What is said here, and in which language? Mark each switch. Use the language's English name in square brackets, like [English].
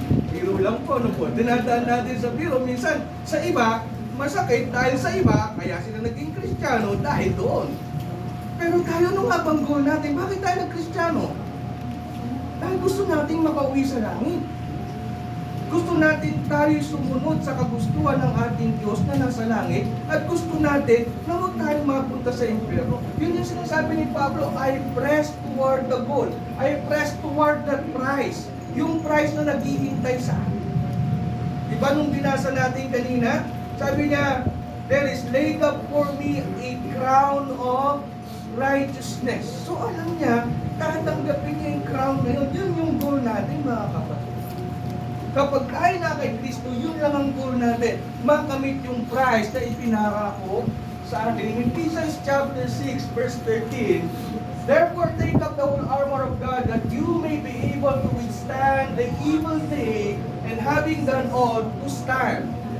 [Filipino] Biro lang po, ano po? Dinadaan natin sa biro. Minsan, sa iba, masakit dahil sa iba, kaya sila naging Kristiyano dahil doon. Pero tayo, ano nga bang goal natin? Bakit tayo nag-Kristiyano? Dahil gusto nating makauwi sa langit. Gusto natin tayo sumunod sa kagustuhan ng ating Diyos na nasa langit at gusto natin na huwag tayo mapunta sa impyerno. Yun yung sinasabi ni Pablo, I press toward the goal. [English] I press toward that prize. [Filipino] Yung prize na naghihintay sa akin. Diba nung binasa natin kanina, sabi niya, there is laid up for me a crown of righteousness. So alam niya, tatanggapin niya yung crown na yun. Yun yung goal natin, mga kapatid. Kapag tayo na kay Kristo, yun lang ang goal natin. Makamit yung prize na ipinangako sa atin. [English] In Ephesians chapter 6, verse 13, therefore take up the whole armor of God that you may be able to withstand the evil day and having done all, to stand.